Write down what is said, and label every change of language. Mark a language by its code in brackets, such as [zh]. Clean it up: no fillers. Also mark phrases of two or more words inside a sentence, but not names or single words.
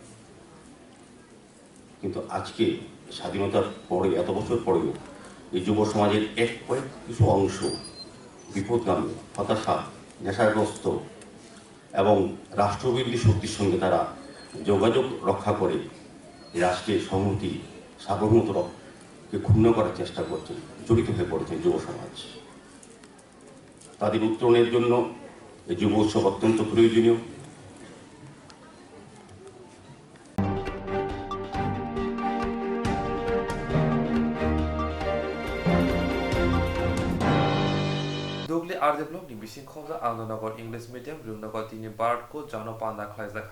[bn] কিন্তু আজকে স্বাধীনতার পরে, এত বছর পরেও এই যুব সমাজের কিছু অংশ বিপদগামী, হতাশা, নেশাগ্রস্ত এবং রাষ্ট্রবিরোধী শক্তির সঙ্গে তারা যোগাযোগ রক্ষা করে রাষ্ট্রের সংহতি, সার্বভৌমত্বকে ক্ষুণ্ণ করার চেষ্টা করছে, জড়িত হয়ে পড়েছে যুব সমাজ। তাদের উত্তরণের জন্য এই যুব উৎসব অত্যন্ত প্রয়োজনীয়। [trp] Dogli Ardeblog ni bising khobda Andonagor [en] English Medium [trp] Brunagor tini Barat ko jano panda khlaizakha.